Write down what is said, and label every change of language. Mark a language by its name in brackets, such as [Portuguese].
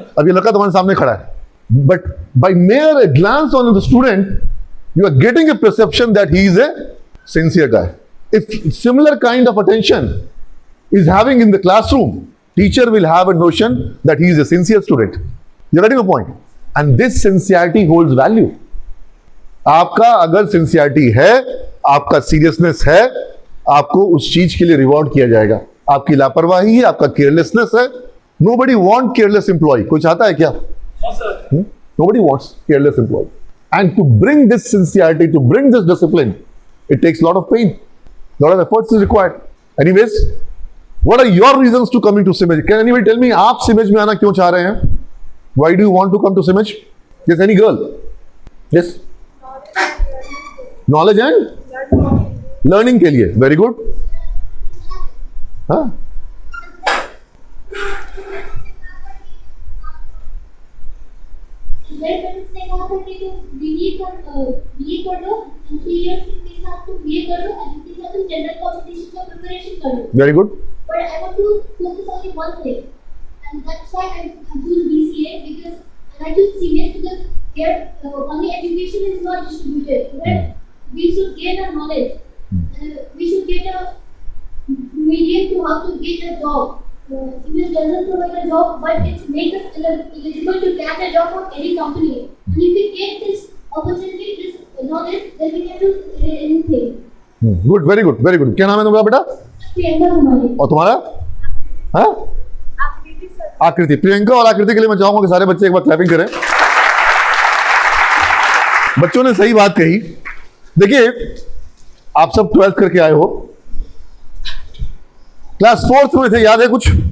[Hindi] अब ये लड़का तुम्हारे सामने खड़ा है, [English] but by mere glance on the student, you are getting a perception that he is a sincere guy. If similar kind of attention is having in the classroom, teacher will have a notion that he is a sincere student. You're getting a point? And this sincerity holds value. [Hindi] आपका अगर sincerity है, आपका seriousness है, आपको उस चीज के लिए रिवॉर्ड किया जाएगा। आपकी लापरवाही है, आपका केयरलेसनेस है। [English] Nobody want careless employee. [Hindi] कोई चाहता है क्या? [English] Nobody wants careless employee. And to bring this sincerity, to bring this discipline, it takes a lot of pain. A lot of efforts is required. Anyways, what are your reasons to coming to Simej? Can anybody tell me, [Hindi] आप सिमेज में आना क्यों चाह रहे हैं? [English] Why do you want to come to Simej? Yes, any girl? Yes? Knowledge and learning [Hindi] के लिए. [English] Very good. हाँ? [Hindi] मेरे पेरेंट्स ने कहा था कि तुम बीए कर लो, 3 इयर्स के साथ तुम बीए कर लो, एंड इसके साथ तुम जनरल कॉम्पिटिशन का प्रिपरेशन कर लो। [English] Very good. But I want to focus only one thing, and that's why I choose BCA, because and I choose CMA because here only education is not distributed. Where we should gain a knowledge, we should get a medium to how to get a job. It doesn't provide a job, but it makes us eligible to get a job from any company. And if we get this opportunity, this knowledge, then we can do anything. Good, very good, very good. [Hindi] क्या नाम है तुम्हारा बेटा? प्रियंका कुमारी। और तुम्हारा? हाँ? आकृति sir. आकृति। प्रियंका और आकृति के लिए मैं चाहूंगा कि सारे बच्चे एक बार क्लैपिंग करें। बच्चों ने सही बात कही। देखिए, आप सब 12th करके आए हो, क्लास 4th में थे, याद है कुछ?